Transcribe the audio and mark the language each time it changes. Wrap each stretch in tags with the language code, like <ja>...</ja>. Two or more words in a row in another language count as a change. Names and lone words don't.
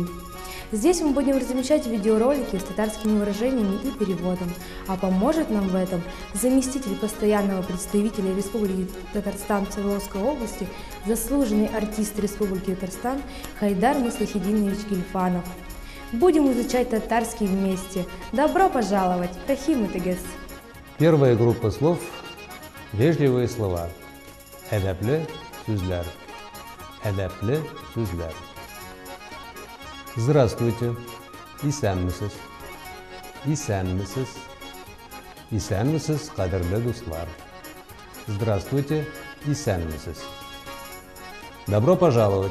<ru>Здесь мы будем размещать видеоролики с татарскими выражениями и переводом, а поможет нам в этом заместитель постоянного представителя Республики Татарстан в Свердловской области, заслуженный артист Республики Татарстан Хайдар Муслихидинович Гильфанов. Будем изучать татарский вместе. Добро пожаловать!</ru> <tt>Рахим Итагес!</tt> <ru>Первая группа слов – вежливые слова.</ru> <tt>Әдәпле сүзләр. Әдәпле сүзләр.</tt> <ru>Здравствуйте. Исәнмесез.</ru> <tt>Исәнмесез. Исәнмесез, кадерле дуслар.</tt> <ru>Здравствуйте. Исәнмесез. Добро пожаловать.</ru>